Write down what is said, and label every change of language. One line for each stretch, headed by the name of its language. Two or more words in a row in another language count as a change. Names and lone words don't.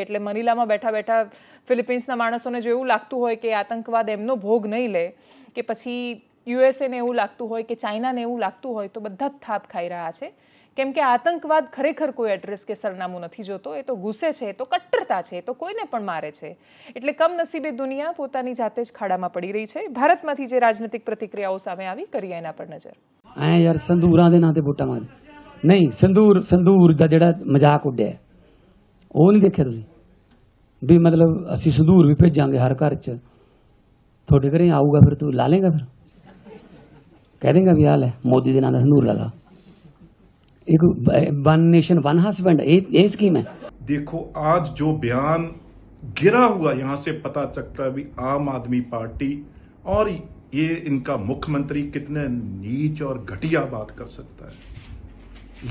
Gujarati: એટલે મનીલામાં બેઠા બેઠા ફિલિપિન્સના માણસોને જો એવું લાગતું હોય કે આતંકવાદ એમનો ભોગ નહીં લે કે પછી યુએસએને એવું લાગતું હોય કે ચાઇનાને એવું લાગતું હોય તો બધા જ થાપ ખાઈ રહ્યા છે. કેમ કે આતંકવાદ ખરેખર કોઈ એડ્રેસ કે સરનામું નથી જોતો. એ તો ગુસ્સે છે, એ તો કટ્ટરતા છે, એ તો કોઈને પણ મારે છે. એટલે કમનસીબે દુનિયા પોતાની જાતે જ ખાડામાં પડી રહી છે. ભારતમાંથી જે રાજનીતિક પ્રતિક્રિયાઓ સામે આવી કરીએ એના પર નજર.
Punjabi: ਐ ਯਾਰ ਸੰਦੂਰਾਂ ਦੇ ਨਾਂ ਤੇ ਵੋਟਾਂ ਮੰਗਦੇ ਨਹੀਂ ਸੰਦੂਰ ਦਾ ਜਿਹੜਾ ਮਜ਼ਾਕ ਉੱਡਿਆ ਉਹ ਨਹੀਂ ਦੇਖਿਆ ਤੁਸੀਂ ਵੀ ਮਤਲਬ ਅਸੀਂ ਸੰਦੂਰ ਵੀ ਭੇਜਾਂਗੇ ਹਰ ਘਰ 'ਚ ਤੁਹਾਡੇ ਘਰੇ ਆਊਗਾ ਫਿਰ ਤੂੰ ਲਾ ਲੇਗਾ ਫਿਰ ਕਹਿ ਦੇਗਾ ਵੀ ਆ ਲੈ ਮੋਦੀ ਦੇ ਨਾਂ ਦਾ ਸੰਦੂਰ ਲਗਾ एक
English: one nation one husband
Hindi: ये स्कीम है। देखो आज जो बयान गिरा हुआ यहां से पता चलता है भी आम आदमी पार्टी और ये इनका मुख्यमंत्री कितने नीच और घटिया बात कर सकता है।